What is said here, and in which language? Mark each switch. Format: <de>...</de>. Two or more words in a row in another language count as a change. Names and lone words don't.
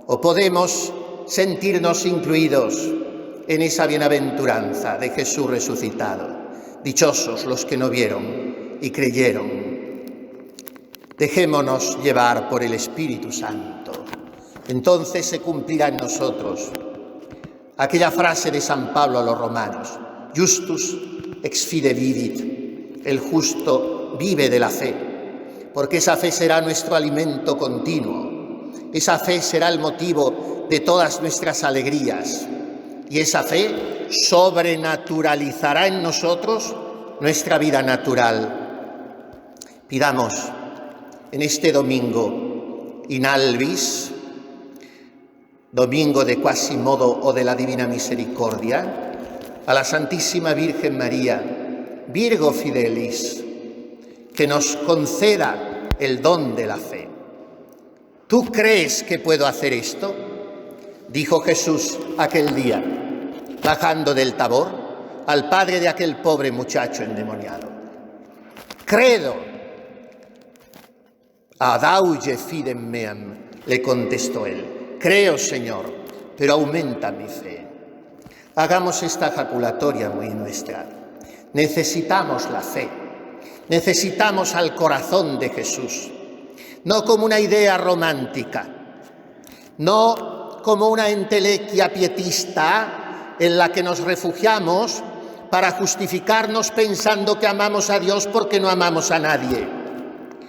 <es>¿O podemos sentirnos incluidos en esa bienaventuranza de Jesús resucitado? Dichosos los que no vieron y creyeron. Dejémonos llevar por el Espíritu Santo. Entonces se cumplirá en nosotros aquella frase de San Pablo a los romanos:</es> <la>Justus ex fide vivit,</la> <es>el justo vive de la fe, porque esa fe será nuestro alimento continuo, esa fe será el motivo de todas nuestras alegrías, y esa fe sobrenaturalizará en nosotros nuestra vida natural. Pidamos en este domingo</es> <la>in albis,</la> <es>domingo de Quasimodo o de la Divina Misericordia, a la Santísima Virgen María,</es> <la>Virgo Fidelis,</la> <es>que nos conceda el don de la fe. ¿Tú crees que puedo hacer esto?, dijo Jesús aquel día, bajando del Tabor, al padre de aquel pobre muchacho endemoniado.</es> <la>Credo. Adauge fidem meam,</la> <es>le contestó él. Creo, Señor, pero aumenta mi fe. Hagamos esta jaculatoria muy nuestra. Necesitamos la fe, necesitamos al corazón de Jesús, no como una idea romántica, no como una entelequia pietista en la que nos refugiamos para justificarnos pensando que amamos a Dios porque no amamos a nadie.</es>